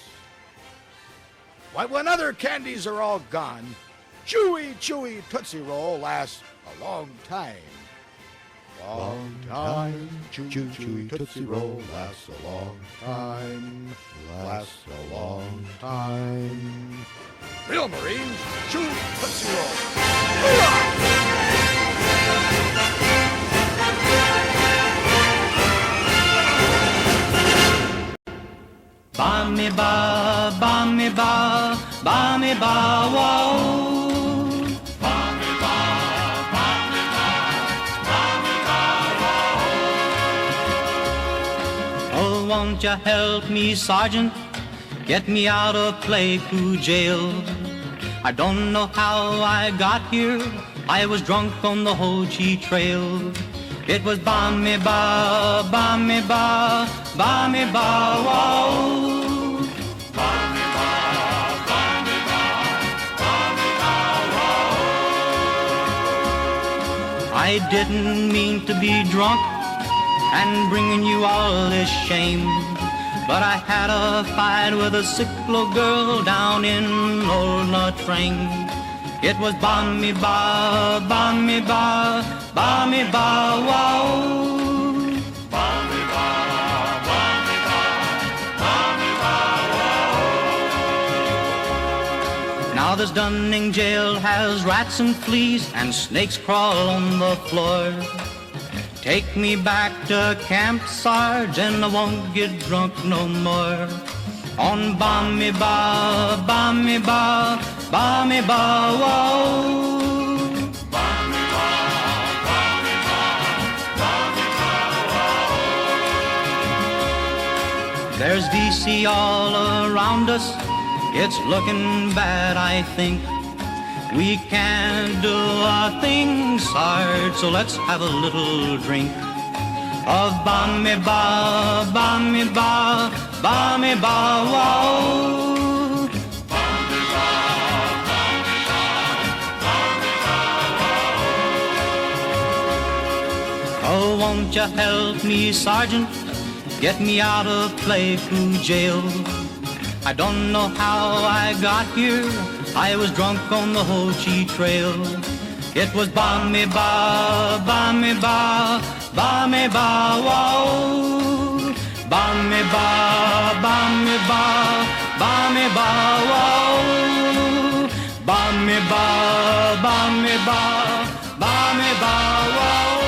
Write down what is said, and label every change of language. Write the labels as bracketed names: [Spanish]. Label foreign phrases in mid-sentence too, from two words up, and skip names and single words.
[English] But when other candies are all gone, chewy Tootsie Roll lasts a long time. Long time, chewy Tootsie Roll lasts a long time, lasts a long time. Real Marines, chew Tootsie Roll. [Vietnamese] Ba me ba, ba me ba, ba me ba, [English] wow. Oh, won't you help me, Sergeant? Get me out of Pleiku jail. I don't know how I got here. I was drunk on the Ho Chi Trail. It was [Vietnamese] ba me ba, ba me ba, ba me ba, wow. Ba me ba, ba me ba, ba me ba, [English] wow. I didn't mean to be drunk and bringing you all this shame, but I had a fight with a sick little girl down in old Latrang. It was [Vietnamese] ba me ba, ba me ba, ba me ba, wow. Ba me ba, ba me ba, ba me ba, [English] wow. Now this Dunning jail has rats and fleas and snakes crawl on the floor. Take me back to Camp Sarge and I won't get drunk no more. [Vietnamese] On ba me ba, ba me ba, ba me ba, wow. Ba me ba, ba me ba, ba me ba, [English] wow. There's VC all around us. It's looking bad, I think. We can't do a thing, Sarge, so let's have a little drink of [Vietnamese] ba me ba, ba me ba, ba me ba, wow. Ba me ba, ba me ba, ba me ba, [English] wow. Oh, won't you help me, Sergeant? Get me out of Pleiku jail. I don't know how I got here. I was drunk on the Ho Chi Trail. It was [Vietnamese] ba me ba, ba me ba, ba me ba, wow. Ba me ba, ba me ba, ba me ba, wow. Ba me ba, ba me ba, ba me ba, [English] wow.